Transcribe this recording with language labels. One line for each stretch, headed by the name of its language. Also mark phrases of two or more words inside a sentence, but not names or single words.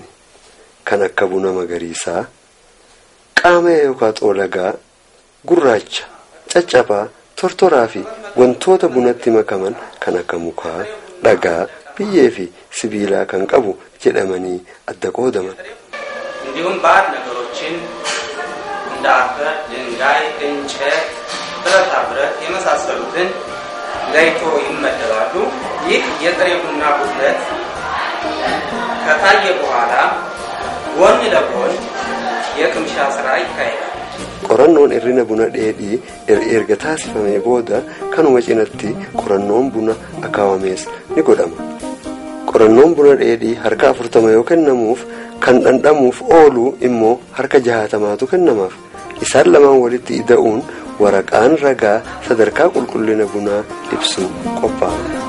Oromo: Kan akka buna magariisaa, qaamee yookaan xoolagaa, gurraacha, caccabaa, tortoraa fi wantoota bunatti makaman kan akka mukaa, dhagaa, biyyee fi sibiilaa kan qabu jedhamanii adda qoodaman.
Amharic: እንዲሁም ባዕድ ነገሮችን እንደ አፈር፣ ድንጋይ፣ እንጨት፣ ብረታ ብረት የመሳሰሉትን ለይቶ ይመደባሉ። ይህ የጥሬ ቡና ጉድለት ከታየ በኋላ ጎን ለጎን የቅምሻ ስራ ይካሄዳል።
Oromo: qorannoon irrina buna dheedhii erga taasifamee booda kanuma cinatti qorannoon buna akaawamees ni godhama. Qorannoon buna dheedhii harka 40 yoo kennamuuf kan dhandhamuuf oolu immoo harka 60tu kennamaaf. Isaan lamaan walitti ida'uun waraqaan ragaa sadarkaa qulqullina bunaa ibsu qophaa'a.